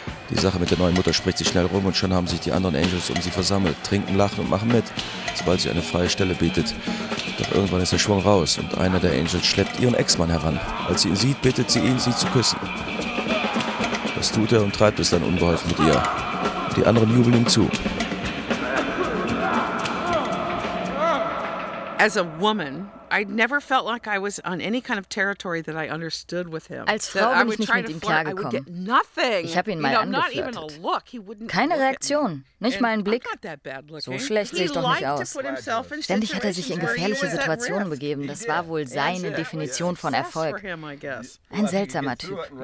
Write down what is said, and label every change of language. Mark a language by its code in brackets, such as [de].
[de] Die Sache mit der neuen Mutter spricht sich schnell rum und schon haben sich die anderen Angels um sie versammelt, trinken, lachen und machen mit, sobald sie eine freie Stelle bietet. Doch irgendwann ist der Schwung raus und einer der Angels schleppt ihren Ex-Mann heran. Als sie ihn sieht, bittet sie ihn, sie zu küssen. Das tut er und treibt es dann unbeholfen mit ihr. Die anderen jubeln ihm zu. [en] As a woman, I never felt like I was on any kind of territory that I understood with him. [de] Als Frau bin ich nicht mit ihm klargekommen. Ich habe ihn mal angeflirtet. Keine Reaktion, nicht mal ein Blick. So schlecht sehe ich doch nicht aus. Ständig hat er sich in gefährliche Situationen begeben. Das war wohl seine Definition von Erfolg. Ein seltsamer Typ.